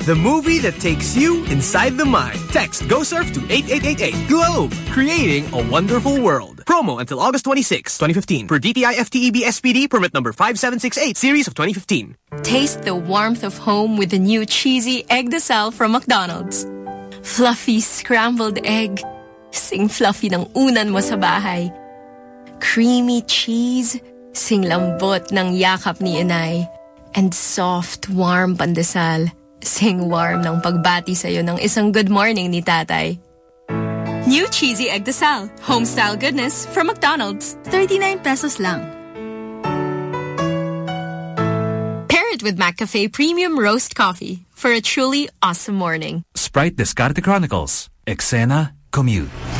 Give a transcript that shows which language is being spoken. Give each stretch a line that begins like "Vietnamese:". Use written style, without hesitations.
English: The movie that takes you inside the mind. Text Go Surf to 8888. Globe, creating a wonderful world. Promo until August 26, 2015 per DTI FTEB SPD permit number 5768 series of 2015. Taste the warmth of home with the new cheesy egg de sal from McDonald's. Fluffy scrambled egg.
Filipino: Sing fluffy ng unan mo sa bahay.
English: Creamy cheese.
Filipino: Sing lambot ng yakap ni inay.
English: And soft, warm pandesal.
Filipino: Sing warm ng pagbati sa'yo ng isang
English: good morning
Filipino: ni tatay.
English: New cheesy egg desal. Homestyle goodness from McDonald's.
Filipino: 39 pesos lang.
English: Pair it with McCafe Premium Roast Coffee for a truly awesome morning. Sprite Descarte Chronicles. Eksena, commute.